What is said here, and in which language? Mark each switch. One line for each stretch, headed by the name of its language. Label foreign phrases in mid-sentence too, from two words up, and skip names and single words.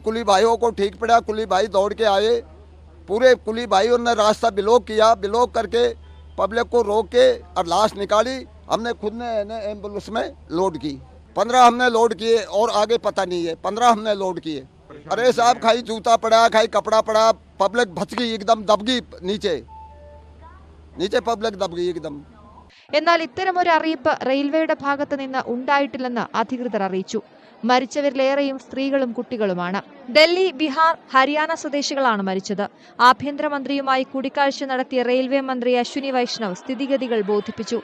Hindi: कुली भाइयों को ठीक पड़ा, कुली भाई दौड़ के आए, पूरे कुली भाइयों ने रास्ता ब्लॉक किया, ब्लॉक करके पब्लिक को रोक के और लाश निकाली। हमने खुद ने एम्बुलेंस में लोड की। 15 हमने लोड किए और आगे पता नहीं है, 15 हमने लोड किए। अरे साहब, खाई जूता पड़ा, खाई कपड़ा पड़ा, पब्लिक बच गई, एकदम दब गई नीचे पब्लिक दब गई एकदम।
Malayalam: എന്നാൽ ഇത്തരമൊരു അറിയിപ്പ് റെയിൽവേയുടെ ഭാഗത്തു നിന്ന് ഉണ്ടായിട്ടില്ലെന്ന് അധികൃതർ അറിയിച്ചു. മരിച്ചവരിലേറെയും സ്ത്രീകളും കുട്ടികളുമാണ്. ഡൽഹി, ബീഹാർ, ഹരിയാന സ്വദേശികളാണ് മരിച്ചത്. ആഭ്യന്തരമന്ത്രിയുമായി കൂടിക്കാഴ്ച നടത്തിയ റെയിൽവേ മന്ത്രി അശ്വിനി വൈഷ്ണവ് സ്ഥിതിഗതികൾ ബോധിപ്പിച്ചു.